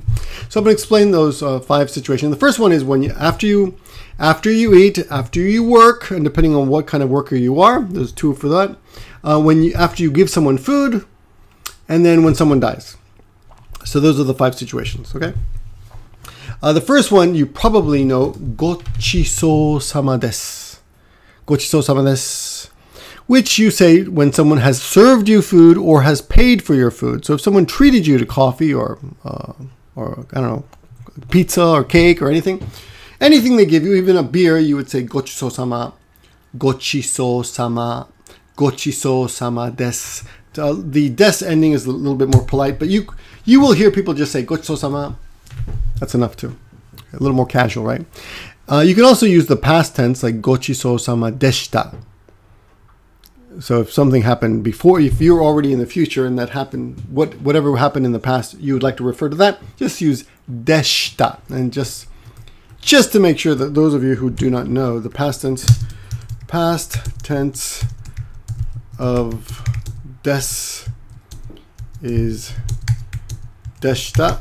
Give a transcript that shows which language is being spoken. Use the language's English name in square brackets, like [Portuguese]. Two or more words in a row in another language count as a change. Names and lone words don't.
[English] So I'm going to explain those 5 situations. The first one is when after you eat, after you work, and depending on what kind of worker you are, there's 2 for that. After you give someone food, and then when someone dies. So those are the 5 situations. Okay. The first one you probably know, [Japanese] ごちそうさまです. ごちそうさまです, [English] which you say when someone has served you food or has paid for your food. So if someone treated you to coffee or I don't know, pizza or cake or anything they give you, even a beer, you would say [Japanese] ごちそうさま、ごちそうさま、ごちそうさまです. [English] The des ending is a little bit more polite, but you will hear people just say [Japanese] ごちそうさま. [English] That's enough too. A little more casual, right? You can also use the past tense like [Japanese] ごちそうさまでした. [English] So if something happened before, if you're already in the future and that happened, whatever happened in the past, you would like to refer to that, just use deshita. And just to make sure that those of you who do not know, the past tense of des is deshita.